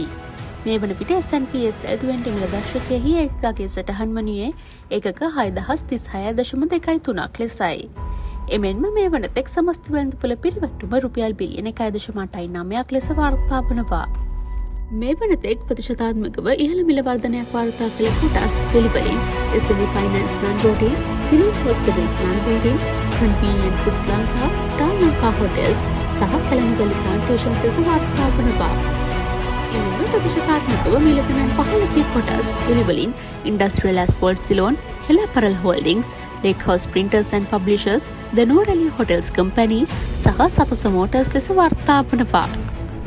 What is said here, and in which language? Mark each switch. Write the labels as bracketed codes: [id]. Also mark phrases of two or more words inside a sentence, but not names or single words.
[si] මේ වන විට S&P SL20 මිලදර්ශකයෙහි ඒකකගේ සටහන් වනුයේ ඒකක 6,036.23ක් ලෙසයි. එමෙන්ම මේ වනතෙක් සමස්ත වෙළඳපොළ පිරිවැටුම රුපියල් බිලියන 1.8 ලෙස වාර්තා වනවා. මේ වනතෙක් ප්‍රතිශතාත්මකව ඉහළ මිල වර්ධනයක් වාර්තා කළ කොටස් පිළිවෙලින් SME Finance Non-Voting, Siloam Hospitals Non-Voting, Convenient Foods Lanka, Town Lanka Hotels සහ කැලණිවැලි Plantations ලෙස වාර්තා වනවා. එමෙන්ම ප්‍රතිශතාත්මකව මිල ගණන් 15 කොටස් පිළිවෙලින් Industrial Asphalt Ceylon, Hella Apparel Holdings, Lake House Printers and Publishers, The Noor Ali Hotels Company සහ සතොස Motors ලෙස වාර්තා වනවා.